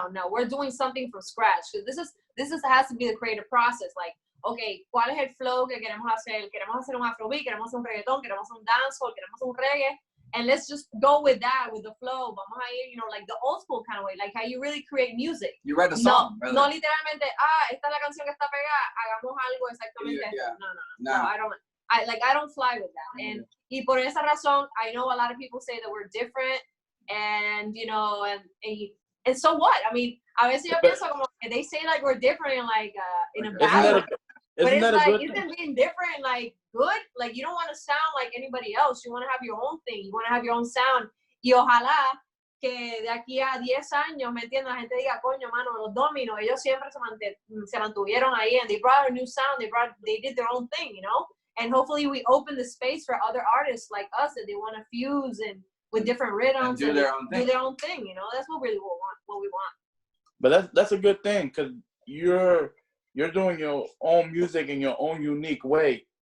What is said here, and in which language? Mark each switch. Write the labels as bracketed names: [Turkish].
[English] We're doing something from scratch because this has to be the creative process. [Spanish] Like, okay, ¿cuál es el flow que queremos hacer? Queremos hacer un afrobeat, queremos hacer un reggaetón, queremos hacer un dancehall, queremos hacer un reggae. [English] And let's just go with that, with the flow. [Spanish] Vamos a ir, [English] you know, like the old school kind of way, like how you really create music. You write a song. [Spanish] No literalmente, esta es la canción que está pegada, hagamos algo exactamente esto. [English] No, I don't fly with that. And [Spanish] y por esa razón, [English] I know a lot of people say that we're different, and you know, and so what? I mean, [Spanish] a veces yo pienso como que [English] they say like we're different in like in a bad way. But it's like, isn't being different like good? Like, you don't want to sound like anybody else. You want to have your own thing. You want to have your own sound. [Spanish] Y ojalá que de aquí a 10 años, ¿me entiendes? La gente diga, coño, mano, los Domino, ellos siempre se mantuvieron ahí, [English] and they brought a new sound. They did their own thing, you know? And hopefully we open the space for other artists like us that they want to fuse and with different rhythms and do their own thing, you know? That's what we want. But that's a good thing, because you're doing your own music in your own unique way.